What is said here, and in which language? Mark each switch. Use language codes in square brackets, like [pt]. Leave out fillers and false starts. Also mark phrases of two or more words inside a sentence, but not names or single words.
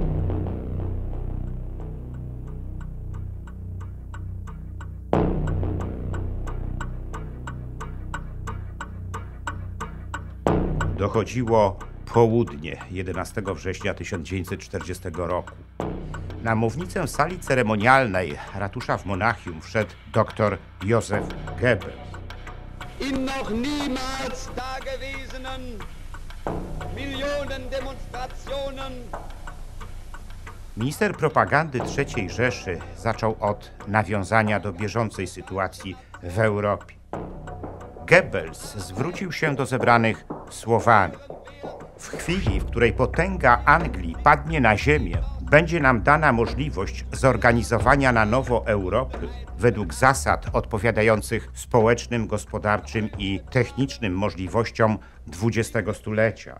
[pl] Dochodziło południe 11 września 1940 roku. Na mównicę sali ceremonialnej ratusza w Monachium wszedł dr Joseph Goebbels. [de] In noch niemals dagewesenen Millionen Demonstrationen. [pl] Minister propagandy III Rzeszy zaczął od nawiązania do bieżącej sytuacji w Europie. Goebbels zwrócił się do zebranych słowami: w chwili, w której potęga Anglii padnie na ziemię, będzie nam dana możliwość zorganizowania na nowo Europy według zasad odpowiadających społecznym, gospodarczym i technicznym możliwościom XX stulecia.